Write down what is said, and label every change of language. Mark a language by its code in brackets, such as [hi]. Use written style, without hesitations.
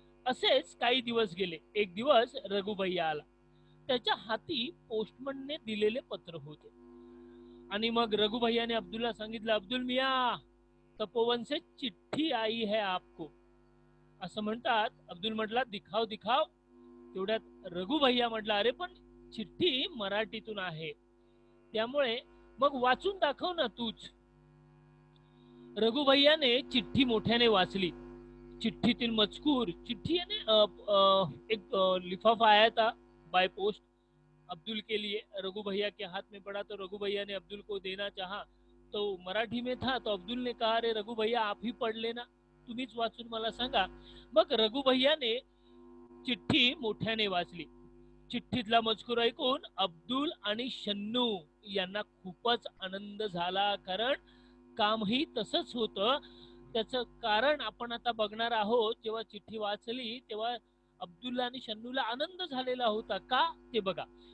[mr] असेच काही दिवस गेले. एक दिवस रघुभैया आला. त्याच्या हाती पोस्टमनने दिलेले पत्र होते आणि मग रघुभैयाने अब्दुलला सांगितलं, [hi] अब्दुल मिया, तपोवन से चिठ्ठी आई है आपको, [mr] असं म्हणतात. अब्दुल म्हटला, [hi] दिखाव दिखाव. [mr] तेवढ्यात रघुभैया म्हटला, अरे पण चिठ्ठी मराठीतून आहे, त्यामुळे मग वाचून दाखव ना तूच. रघुभैयाने चिठ्ठी मोठ्याने वाचली. [hi] चिट्ठी मजकूर, चिट्ठी यानी एक लिफाफा आया था बाय पोस्ट अब्दुल के लिए, रघु भैया के हाथ में पड़ा तो रघु भैया ने अब्दुल को देना चाहा, तो मराठी में था, तो अब्दुल ने कहा, अरे रघु भैया आप ही पढ़ लेना, [mr] तुम्हीच वाचून मला सांगा. मग रघु भैया ने चिठ्ठी मोठ्याने वाचली. चिठ्ठीतला मजकूर ऐकून अब्दुल आणि शन्नू यांना खूपच आनंद झाला, कारण कामही तसंच होतं. त्याचं कारण आपण आता बघणार आहोत. जेव्हा चिठ्ठी वाचली तेव्हा अब्दुल्ला आणि शन्नूला आनंद झालेला होता. का ते बघा.